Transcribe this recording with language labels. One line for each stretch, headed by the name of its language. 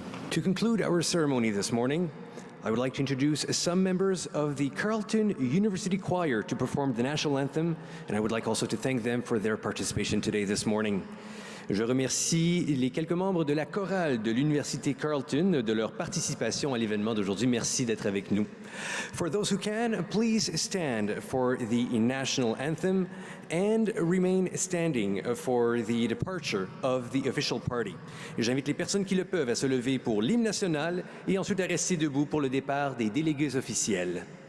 English: To conclude our ceremony this morning, I would like to introduce some members of the Carlton University Choir to perform the national anthem, and I would like also to thank them for their participation today this morning.
French: Je remercie les quelques membres de la chorale de l'Université Carleton de leur participation à l'événement d'aujourd'hui. Merci d'être avec nous.
English: For those who can, please stand for the national anthem and remain standing for the departure of the official party.
French: J'invite les personnes qui le peuvent à se lever pour l'hymne national et ensuite à rester debout pour le départ des délégués officiels.